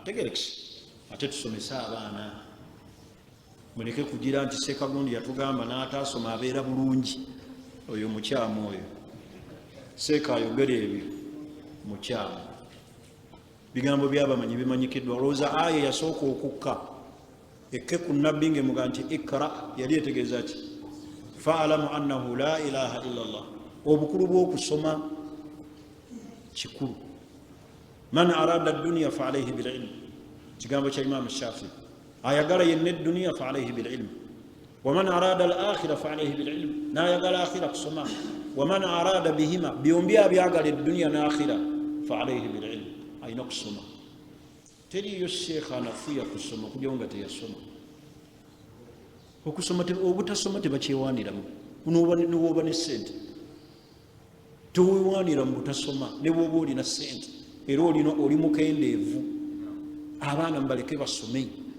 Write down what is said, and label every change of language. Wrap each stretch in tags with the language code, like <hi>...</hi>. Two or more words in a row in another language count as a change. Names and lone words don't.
<lg>Tegerekese ate tusomese abaana. Muleke kugira nti Sekagundi yatugamba n'ataasoma abeera bulungi. Oyo mukyamu oyo. Seeka ayogera ebyo mukyamu. Bigambo byabamanyi bimanyikiddwa. Olowooza aya yasooka okukka ekke ku nnabbi ng'emuga nti ikra, yali etegeeza ki?</lg> <ar>فاعلم أنه لا إله إلا الله.</ar> <lg>Obukulu bw'okusoma kikulu.</lg> <ar>من أراد الدنيا فعليه بالعلم.</ar> <lg>Kigambo kya Imam Shafi'i. Ayagala yenna dunya</lg> <ar>فعليه بالعلم. ومن أراد الآخرة فعليه بالعلم.</ar> <lg>N'ayagala akhirah kusoma.</lg> <ar>ومن أراد بهما,</ar> <lg>byombi abyagala dunya n'akhirah</lg> <ar>فعليه بالعلم.</ar> <lg>Ayina kusoma. Teriyo sheekha anafuya kusoma kugira nga teyasoma. okusoma obutasoma tebakyewaaniramu niwoba ne ssente tewewaanira mu butasoma ne bwoba olina ssente era oli mukendeevu abaana mubaleke basome</lg>